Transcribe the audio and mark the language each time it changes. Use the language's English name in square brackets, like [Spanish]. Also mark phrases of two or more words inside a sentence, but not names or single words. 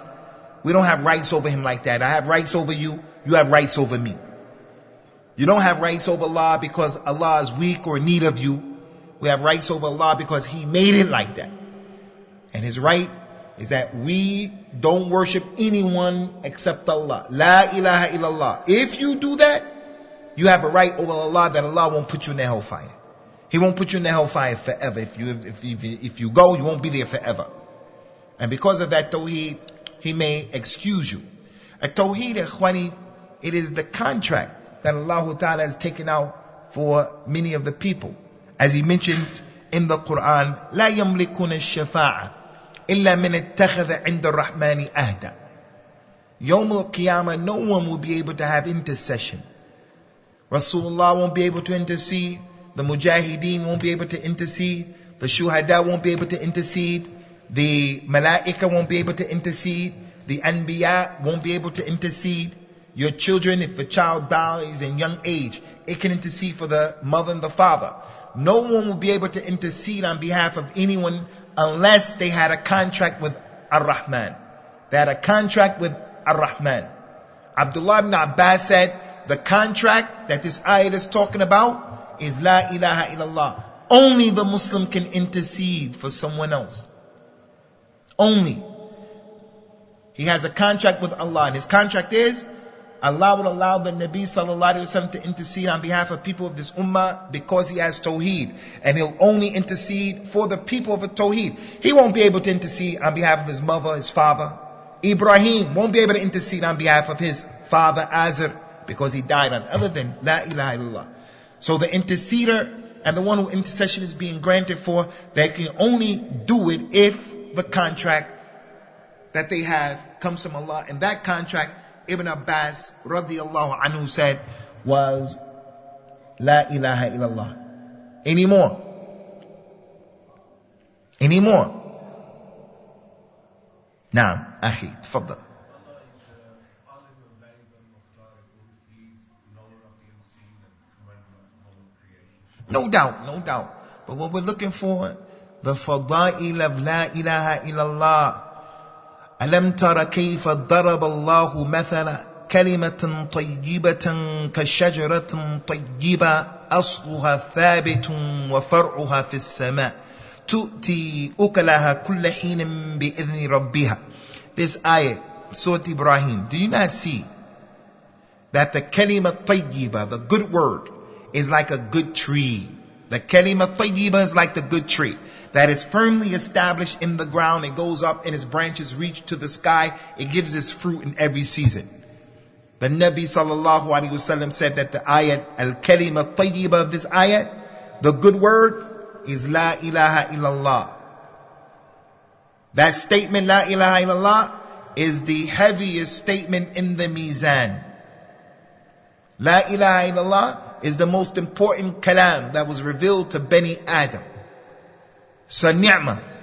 [English] We don't have rights over Him like that. I have rights over you, you have rights over me. You don't have rights over Allah because Allah is weak or in need of you. We have rights over Allah because He made it like that. And His right is that we don't worship anyone except Allah. [Arabic] لا إله إلا الله. [English] If you do that, you have a right over Allah that Allah won't put you in the hellfire. He won't put you in the hellfire forever. If you go, you won't be there forever. And because of that Tawheed, He may excuse you. A Tawheed, ikhwani, it is the contract that Allah Ta'ala has taken out for many of the people. As He mentioned in the Quran, [Arabic] لا يملكون الشفاعة إلا من اتخذ عند الرحمن أهدا. يوم القيامة, [English] no one will be able to have intercession. Rasulullah won't be able to intercede. The Mujahideen won't be able to intercede. The Shuhada won't be able to intercede. The Malaika won't be able to intercede. The Anbiya won't be able to intercede. Your children, if a child dies in young age, it can intercede for the mother and the father. No one will be able to intercede on behalf of anyone unless they had a contract with Ar-Rahman. They had a contract with Ar-Rahman. Abdullah ibn Abbas said, the contract that this ayat is talking about is [Arabic] La ilaha illallah. [English] Only the Muslim can intercede for someone else. Only. He has a contract with Allah, and his contract is Allah will allow the Nabi [Arabic] sallallahu alaihi wasallam [English] to intercede on behalf of people of this ummah because he has Tawheed, and he'll only intercede for the people of the Tawheed. He won't be able to intercede on behalf of his mother, his father. Ibrahim won't be able to intercede on behalf of his father Azar because he died on other than [Arabic] La ilaha illallah. [English] So the interceder and the one who intercession is being granted for, they can only do it if the contract that they have comes from Allah, and that contract, Ibn Abbas [Arabic] radiyallahu anhu [English] said, was [Arabic] La ilaha illallah. Anymore. نعم، أخي، تفضل. [English] No doubt. But what we're looking for, the fada'il of [Arabic] La ilaha illallah. ألم تر كيف ضرب الله مثلا كلمة طيبة كشجرة طيبة أصلها ثابت وفرعها في السماء تؤتي أكلها كل حين بإذن ربها. [English] This ayah, Surah Ibrahim, do you not see that the [Arabic] kalima tayyiba, [English] the good word, is like a good tree? The [Arabic] kalima tayyiba [English] is like the good tree that is firmly established in the ground. It goes up and its branches reach to the sky. It gives its fruit in every season. The Nabi [Arabic] sallallahu alaihi wasallam [English] said that the ayat, [Arabic] al-kalima tayyiba [English] of this ayat, the good word is [Arabic] La ilaha illallah. [English] That statement, [Arabic] لا إله إلا الله, [English] is the heaviest statement in the mizan. [Arabic] La ilaha illallah [English] is the most important kalam that was revealed to Bani Adam. So ni'mah.